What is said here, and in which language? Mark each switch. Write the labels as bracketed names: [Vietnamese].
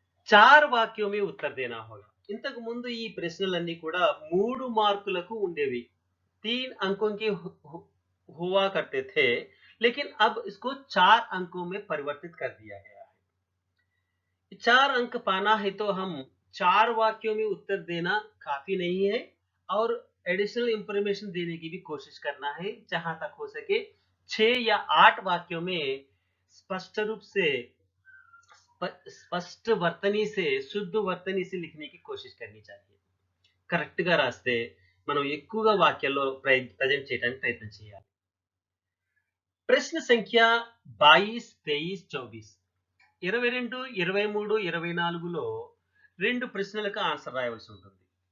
[Hindi] 4 వాక్యోं में उत्तर देना होगा. [Telugu] ఇంతకు ముందు ఈ ప్రశ్నలన్నీ కూడా 3 మార్కులకు ఉండేవి. [Hindi] 3 अंकों की हुआ करते थे, लेकिन अब इसको 4 अंकों में परिवर्तित कर दिया गया है। 4 अंक पाना है तो हम 4 वाक्यों में उत्तर देना काफी नहीं है और एडिशनल इंफॉर्मेशन देने की भी कोशिश करना है, जहां तक हो सके 6 या 8 वाक्यों में स्पष्ट रूप से [Telugu] స్పష్ట వర్తని [Hindi] से [Telugu] శుద్ధ వర్తని [Hindi] से लिखने की कोशिश करनी चाहिए. [Telugu] కరెక్ట్ గా రాస్తే మనం ఎక్కువగా వాక్యాల్లో ప్రజెంట్ చేయడానికి ప్రయత్నం చేయాలి. ప్రశ్న సంఖ్య 22, 23, 24 22, 23, 24లో 2 ప్రశ్నలకు ఆన్సర్ రాయవలసి ఉంటుంది.